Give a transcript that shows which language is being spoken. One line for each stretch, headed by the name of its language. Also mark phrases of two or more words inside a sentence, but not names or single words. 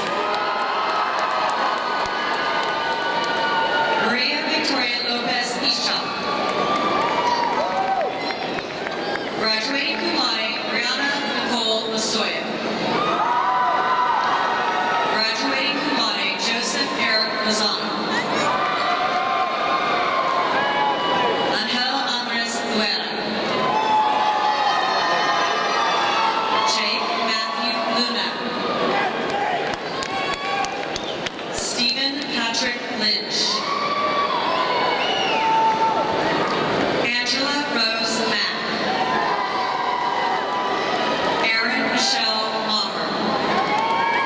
English: Maria Victoria Lopez Isham. Graduating
Latin: cum laude,
English: Brianna Nicole Masoya. Graduating
Latin: cum laude,
English: Joseph Eric Lozano. Angel Andres Luera. Jake Matthew Luna. Stephen Patrick Lynch. Angela Rose Mack. Erin Michelle Maher.